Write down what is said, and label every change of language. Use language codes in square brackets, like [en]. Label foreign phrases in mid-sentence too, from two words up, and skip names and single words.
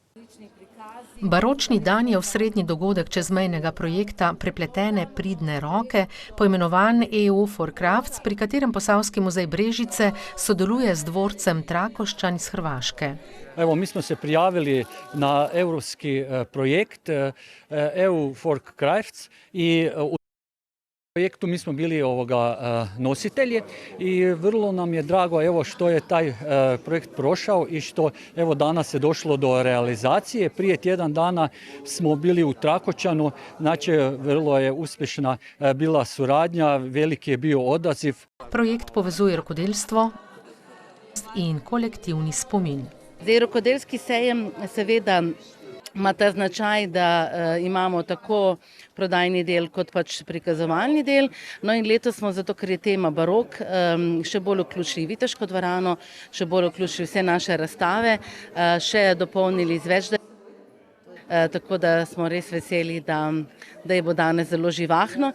[sl] Baročni dan je osrednji dogodek čezmejnega projekta Prepletene pridne roke, poimenovan EU for Crafts, pri katerem Posavski muzej Brežice sodeluje z dvorcem Trakošćan iz Hrvaške. [hr] Evo, mi smo se prijavili na evropski projekt EU for Crafts i u projektu mi smo bili nositelji i vrlo nam je drago evo što je taj projekt prošao i što evo danas je došlo do realizacije. Prije tjedan dana smo bili u Trakošćanu, znači vrlo je uspješna bila suradnja, veliki je bio odaziv. [sl] Projekt povezuje rokodelstvo in kolektivni spomin. Zdaj, rokodelski sejem seveda ima ta značaj, da imamo tako prodajni del kot pač prikazovalni del. No in letos smo zato, ker je tema barok, še bolj vključili Viteško dvorano, še bolj vključili vse naše razstave, še dopolnili z več tako da smo res veseli, da je bo danes zelo živahno.